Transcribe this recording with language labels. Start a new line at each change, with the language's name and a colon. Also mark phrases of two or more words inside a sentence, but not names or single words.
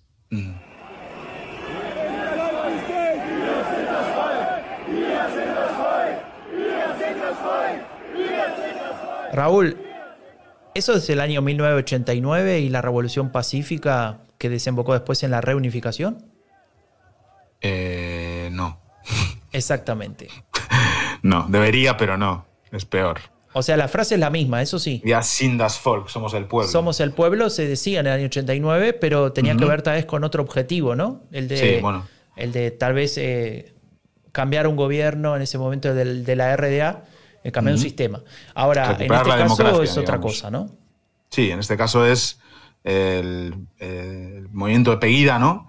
Spanish: Raúl, ¿eso es el año 1989 y la Revolución Pacífica que desembocó después en la reunificación? No. Exactamente. No, debería, pero no. Es peor. O sea, la frase es la misma, eso sí.
German: Wir sind das Volk,
Spanish: somos el pueblo. Somos el pueblo, se decía en el año 89, pero tenía que ver tal vez con otro objetivo, ¿no? El de tal vez cambiar un gobierno en ese momento de la RDA, cambiar un sistema. Ahora, en este caso es otra cosa, ¿no? Sí, en este caso es el movimiento de Pegida, ¿no?